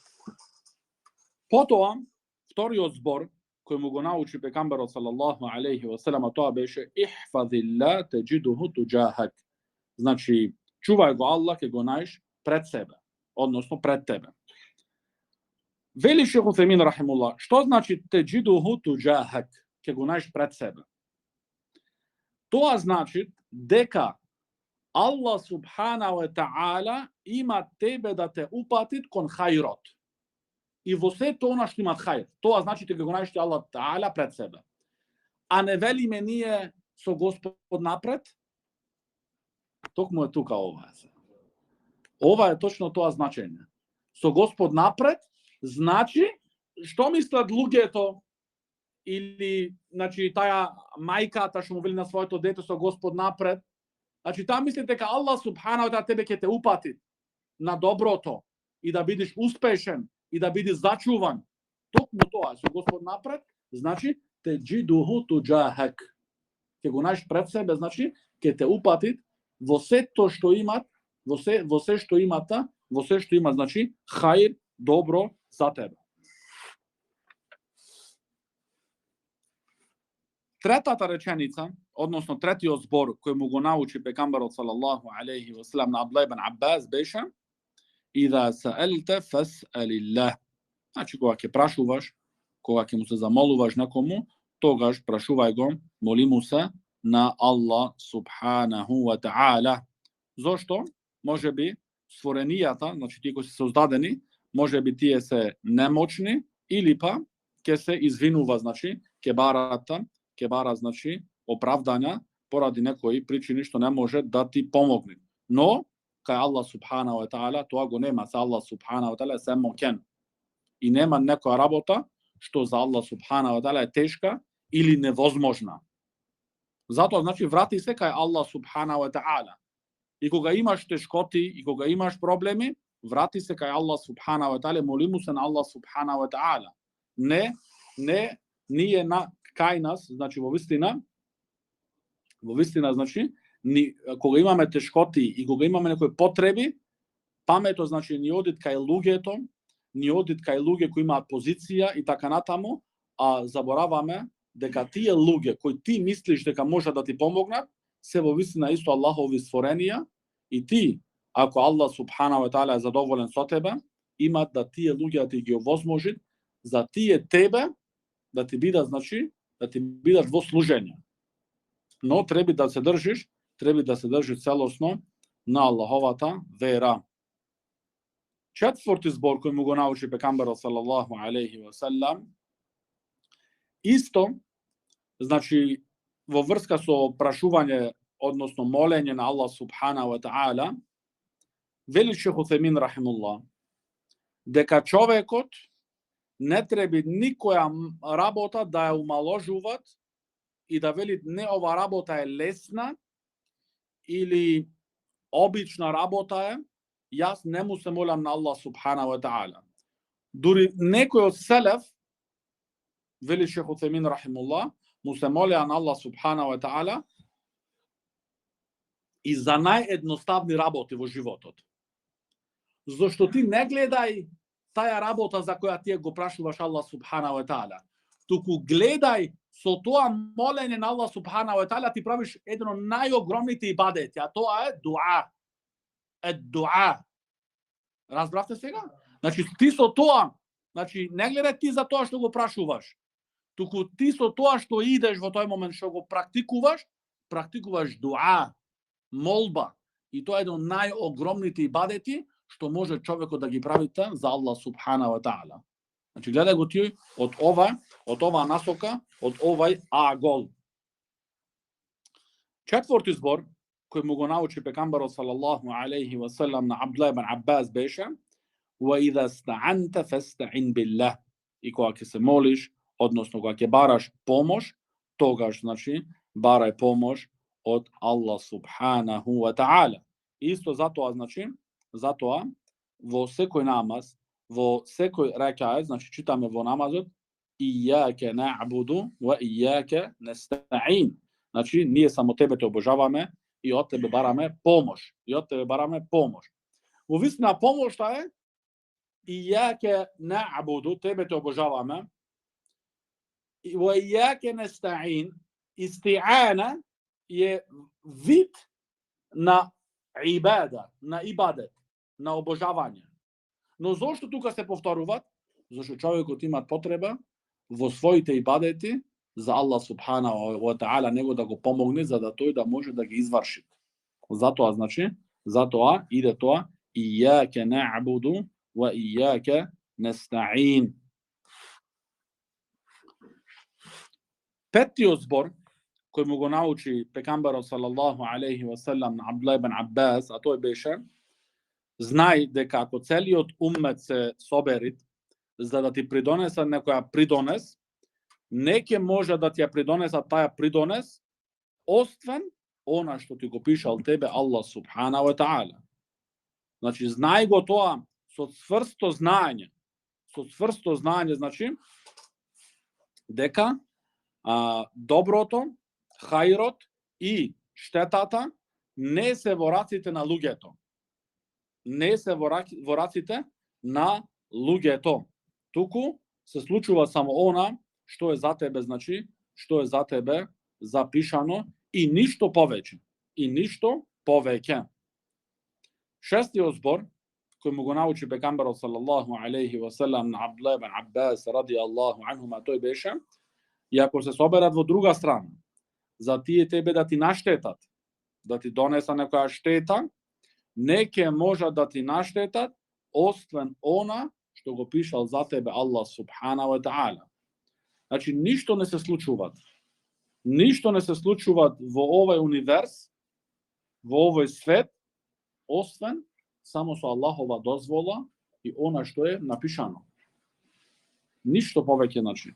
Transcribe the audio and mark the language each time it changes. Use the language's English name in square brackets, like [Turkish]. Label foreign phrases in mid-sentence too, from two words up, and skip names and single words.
[Macedonian] Потоа вториот збор кој му го научи пегамберот [Arabic] صلى الله عليه وسلم, [Macedonian] тоа беше [Arabic] احفظ الله تجده تجاهك. [Macedonian] Значи чувај го Аллах, ќе го најдеш пред себе, односно пред тебе. Вели Шейх Уцаймин рахимуллах, што значи [Arabic] تجده تجاهك? [Macedonian] Ќе го најдеш пред себе. Тоа значи дека Аллах [Arabic] سبحانه وتعالى [Macedonian] има тебе да те упатит кон хајрот. И во сето она што имат хајр. Тоа значи дека го најдеш Аллах таала пред себе. А не велиме ние со Господ напред? Токму е тука ова. Ова е точно тоа значење. Со Господ напред значи што мислат луѓето или значи таа мајката што му вели на своето дете со Господ напред. Значи таа мисли дека Аллах [Arabic] سبحانه وتعالى [Macedonian] тебе ќе те упати на доброто и да бидеш успешен и да бидеш зачуван. Токму тоа со Господ напред значи [Arabic] تجده تجاهك. [Macedonian] Ќе го најдеш пред себе, значи ќе те упати во сето што имат, во се што имата, во се што има, значи хаир, добро за тебе. Третата реченица, односно третиот збор кој му го научи пегамберот [Arabic] صلى الله عليه وسلم [Macedonian] на Абдулlah ибн Аббас беше [Arabic] إذا سألت فاسأل الله. [Macedonian] Значи кога ќе прашуваш, кога ќе му се замолуваш некому, тогаш прашувај го, моли му се на Аллах [Arabic] سبحانه وتعالى. [Macedonian] Зошто? Може би створенијата, значи тие кои се создадени, може би тие се немочни или па ќе се извинува, значи ќе бара значи оправдања поради некои причини што не може да ти помогне. Но кај Аллах [Arabic] سبحانه وتعالى [Macedonian] тоа го нема, за Аллах [Arabic] سبحانه وتعالى [Macedonian] се мокен. И нема некоја работа што за Аллах [Arabic] سبحانه وتعالى [Macedonian] е тешка или невозможна. Затоа значи врати се кај Аллах [Arabic] سبحانه وتعالى. [Macedonian] И кога имаш тешкоти и кога имаш проблеми, врати се кај Аллах [Arabic] سبحانه وتعالى, [Macedonian] моли му се на Аллах [Arabic] سبحانه وتعالى. [Macedonian] Не ние кај нас, значи во вистина, значи кога имаме тешкоти и кога имаме некои потреби, памето значи ни одит кај луѓето, ни одит кај луѓе кои имаат позиција и така натаму, а забораваме дека тие луѓе кои ти мислиш дека може да ти помогнат, се во вистина исто Аллахови створенија и ти, ако Аллах [Arabic] سبحانه وتعالى [Macedonian] е задоволен со тебе, имат да тие луѓе да ти ги овозможат за тие тебе да ти бидат, значи, да ти бидат во служење. Но треба да се држиш целосно на Аллаховата вера. Четврти збор кој му го научи пегамберот [Arabic] صلى الله عليه وسلم, [Macedonian] исто, значи во врска со прашување, односно молење на Аллах [Arabic] سبحانه وتعالى, [Macedonian] вели Шейх Уцаймин рахимуллах, дека човекот не треба никоја работа да ја умаложуваат и да велит не ова работа е лесна или обична работа е, јас не му се молам на Аллах [Arabic] سبحانه وتعالى. [Macedonian] Дури некој од селеф, вели Шейх Уцаймин рахимуллах, му се молеа на Аллах [Arabic] سبحانه وتعالى [Macedonian] и за наједноставни работи во животот. Зошто ти не гледај таа работа за која ти го прашуваш Аллах [Arabic] سبحانه وتعالى, [Macedonian] туку гледај со тоа молење на [Arabic] الله سبحانه وتعالى [Macedonian] ти правиш еден од најогромните ибадети, а тоа е дуа. Дуа. Разбравте сега? Значи ти со тоа, значи не гледај ти за тоа што го прашуваш, туку ти со тоа што идеш во тој момент што го практикуваш дуа, молба. И тоа е еден од најогромните ибадети што може човекот да ги правите за [Arabic] الله سبحانه وتعالى. [Macedonian] Значи гледај го ти од ова насока, од овај агол. Четврти збор кој му го научи пегамбарот [Arabic] صلى الله عليه وسلم [Macedonian] на Абдулlah ибн Аббас беше: [Arabic] "وإذا استعنت فاستعن بالله." [Macedonian] И кога ќе се молиш, односно кога ќе бараш помош, тогаш значи барај помош од [Arabic] الله سبحانه وتعالى. [Macedonian] Исто затоа значи, во секој намаз, во секој рекаат, значи читаме во намазот [Arabic] إياك نعبد وإياك نستعين. [Macedonian] Значи ние само тебе те обожаваме и од тебе бараме помош. Во вистина помошта е [Arabic] إياك نعبد, [Macedonian] тебе те обожаваме, [Arabic] وإياك نستعين. [Macedonian] Исти'ана е вид на ибада, на ибадет, на обожавање. Но зошто тука се повторуваат? Зашто човекот има потреба во своите ибадети за [Arabic] الله سبحانه وتعالى [Macedonian] него да го помогне за да тој да може да ги изврши. Затоа значи, иде тоа [Arabic] إياك نعبد وإياك نستعين. [Macedonian] Петтиот збор кој му го научи пегамбарот [Arabic] صلى الله عليه وسلم [Macedonian] на Абдулlah ибн Аббас, а тој беше: знај дека ако целиот уммет се соберит за да ти придонесат некоја придонес, не ќе може да ти ја придонесат таја придонес, освен она што ти го пишал тебе [Arabic] الله سبحانه وتعالى. [Macedonian] Значи, знај го тоа со цврсто знаење. Значи, дека доброто, хајрот и штетата не се во раците на луѓето. Туку се случува само она што е за тебе, значи, што е за тебе запишано и ништо повеќе. Шестиот збор кој му го научи пегамбарот [Arabic] صلى الله عليه وسلم [Macedonian] на Абдулlah ибн Аббас [Arabic] رضي الله عنهما, [Macedonian] тој беше: и ако се соберат во друга страна за тие тебе да ти наштетат, да ти донеса некоја штета, не ќе можат да ти наштетат освен она што го пишал за тебе [Arabic] الله سبحانه وتعالى. [Macedonian] Значи ништо не се случува во овој универс, во овој свет, освен само со Аллахова дозвола и она што е напишано. Ништо повеќе, значи.